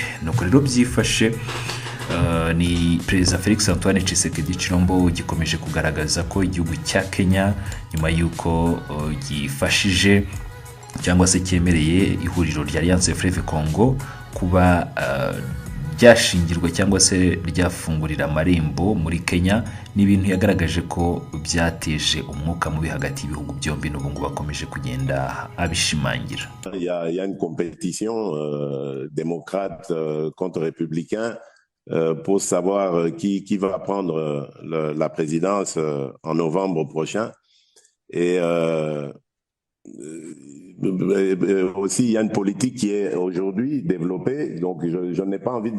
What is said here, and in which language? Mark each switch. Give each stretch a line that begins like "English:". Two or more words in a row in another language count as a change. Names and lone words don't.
Kinyarwanda: Nuko rero byifashe, ni Perezida Felix Antoine Tshisekedi Tshilombo gikomeje kugaragaza ko igihugu cya Kenya nyuma y'uko gifashije cyangwa se cyemereye ihuriro rya Alliance Fleuve Congo kuba ryashingirwa cyangwa se ryafungurira amarembo muri Kenya, ni ibintu yagaragaje ko byateje umwuka mubi hagati y'ibihugu byombi, n'ubu ngubu bakomeje kugenda abishimangira.
French: Il y a une compétition démocrate contre républicain pour savoir qui va prendre la présidence en novembre prochain. Et aussi, il y a une politique qui est aujourd'hui développée, donc je n'ai pas envie de